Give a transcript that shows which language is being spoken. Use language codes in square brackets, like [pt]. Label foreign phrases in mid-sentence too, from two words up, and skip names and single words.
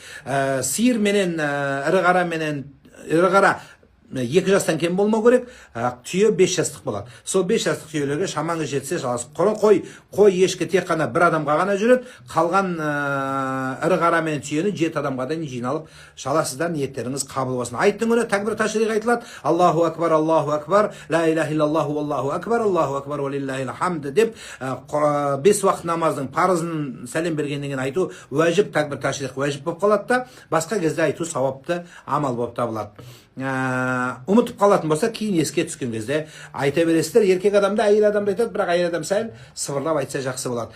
[kk] Сиыр менен ірі қара 2 жастан кем болмау керек, түйе 5 жастық болады. Сол 5 жастық түйелерге шамаңыз жетсе шаласыз. Қой ешкі тек қана бір адамға ғана жүреді, қалған ірі қара мен түйені 7 адамға дейін жиналып шаласыздар, ниеттеріңіз қабыл болсын. Айттың күні такбир ташриқ айтылады. [ar] الله أكبر، لا إله إلا الله، الله أكبر، ولله الحمد [kk] деп 5 уақыт намаздың парызын сәлем бергеннен кейін айту уәжіп, такбир ташриқ уәжіп болып қалады да, басқа кезде айту сауапты амал болып табылады. Ұмытып қалатын болса, кейін еске түскен кезде айта бересіздер. Еркек адамда әйел адамды айтады, бірақ әйел адам сәл сыбырлап айтса жақсы болады.